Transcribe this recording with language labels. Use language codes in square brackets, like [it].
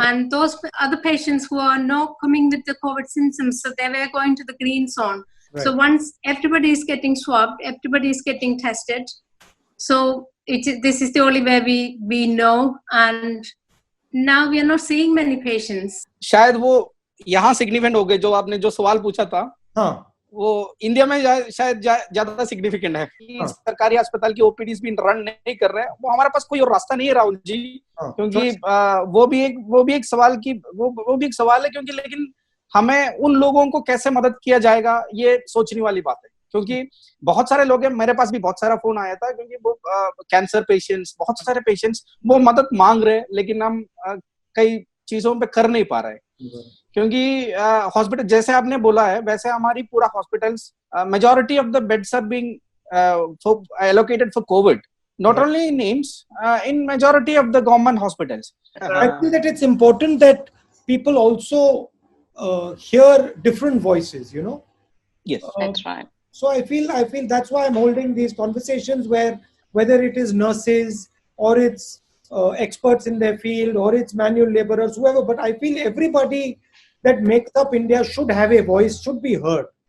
[en] And those other patients who are not coming with the COVID symptoms, so they were going to the green zone. Right. So once everybody is getting swabbed, everybody is getting tested. So this is the only way we know, and now we are not seeing many patients. [hi] शायद वो यहाँ significant हो गए, जो आपने जो सवाल पूछा था, हाँ, वो इंडिया में शायद ज्यादा सिग्निफिकेंट है कि सरकारी अस्पताल की ओपीडीज भी रन नहीं कर रहे हैं. वो हमारे पास कोई और रास्ता नहीं है राहुल जी, क्योंकि वो भी एक सवाल है, क्योंकि लेकिन हमें उन लोगों को कैसे मदद किया जाएगा, ये सोचने वाली बात है. क्योंकि बहुत सारे लोग हैं, मेरे पास भी बहुत सारा फोन आया था, क्योंकि वो कैंसर पेशेंट्स, बहुत सारे पेशेंट्स वो मदद मांग रहे हैं, लेकिन हम कई चीजों पे कर नहीं पा रहा है, क्योंकि हॉस्पिटल जैसे आपने बोला है वैसे हमारी पूरा hospitals [en] Majority of the beds are being allocated for COVID, not only in AIIMS, in majority of the government hospitals. I feel that it's important that people also hear different voices, you know. Yes, That's right. So I feel that's why I'm holding these conversations where whether it is nurses or it's experts in their field or it's manual laborers, whoever, but I feel everybody that makes up India should have a voice, should be heard.